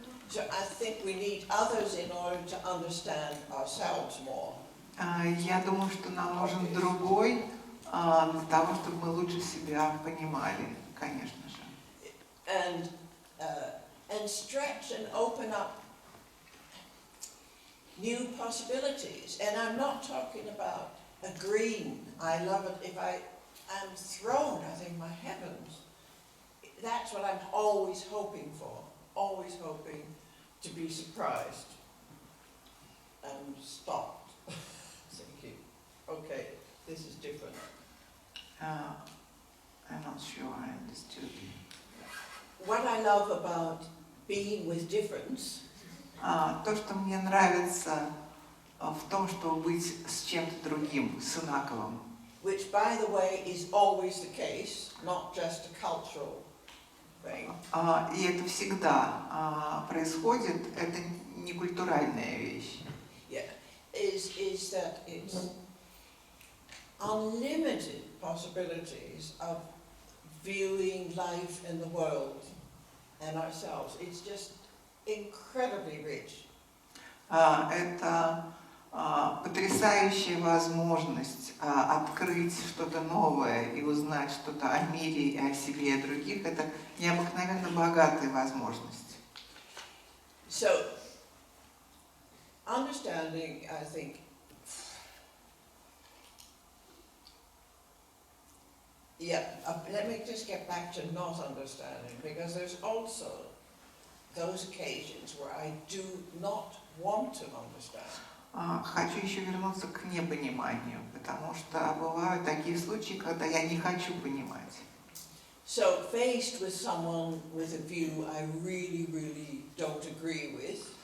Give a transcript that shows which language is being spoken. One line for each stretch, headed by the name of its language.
English: So I think we need others in order to understand ourselves more.
Russian: Я думаю, что нам нужен другой для того, чтобы мы лучше себя понимали, конечно же.
English: And stretch and open up new possibilities. And I'm not talking about agreeing. I love it if I am thrown, I think, my heavens. That's what I'm always hoping for. Always hoping to be surprised and stopped. Thinking, okay, this is different. I'm not sure I understood. What I love about being with difference,
Russian: То, что мне нравится в том, чтобы быть с чем-то другим, с инаковым.
English: which, by the way, is always the case, not just a cultural thing.
Russian: И это всегда происходит, это не культуральная вещь.
English: Yeah, is that it's unlimited possibilities of viewing life and the world and ourselves. It's just incredibly rich.
Russian: Это потрясающая возможность открыть что-то новое и узнать что-то о мире, и о себе, и о других. Это необыкновенно богатая возможность.
English: So, understanding, I think, let me just get back to not understanding, because there's also those occasions where I do not want to understand.
Russian: Хочу еще вернуться к непониманию, потому что бывают такие случаи, когда я не хочу понимать.
English: So, faced with someone with a view I really, really don't agree with.